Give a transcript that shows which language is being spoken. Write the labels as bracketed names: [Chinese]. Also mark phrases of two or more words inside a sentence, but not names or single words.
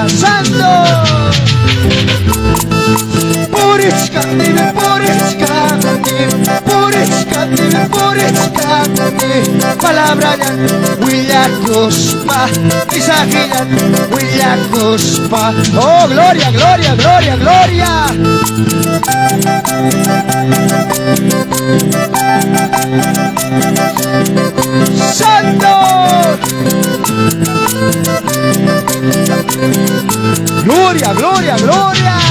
[Spanish] Santo. [Quechua] Purichkanim, purichkanim, purichkanim, purichkanim. Palabra yan, willakuspa. Mensaje yan, willakuspa. [Spanish] Oh, gloria, gloria, gloria, gloria. Santo. Gloria, gloria, gloria.